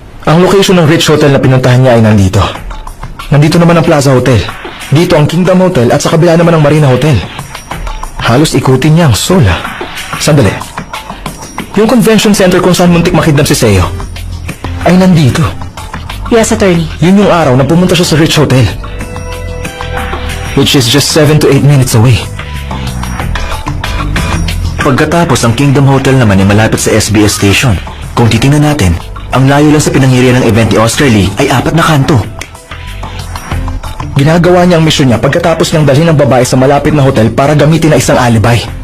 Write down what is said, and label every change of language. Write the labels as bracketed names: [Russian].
[Filipino] Ang location ng Rich Hotel na pinuntahan niya ay nandito. Nandito naman ang Plaza Hotel. Dito ang Kingdom Hotel at sa kabila naman ang Marina Hotel. Halos ikutin niya ang Seoul. Sandali. Yung convention center kung saan muntik makidnap si Seo ay nandito. [English] Yes, attorney. [Filipino] Yun yung araw na pumunta siya sa Rich Hotel. [English] Which is just 7 to 8 minutes away. [Filipino] Pagkatapos, ang Kingdom Hotel naman ay malapit sa SBS station. Kung titingnan natin, ang layo lang sa pinangyarihan ng event ni Oscar Lee ay 4 na kanto. Ginagawa niya ang misyon niya pagkatapos niyang dalhin ang babae sa malapit na hotel para gamitin na isang alibay.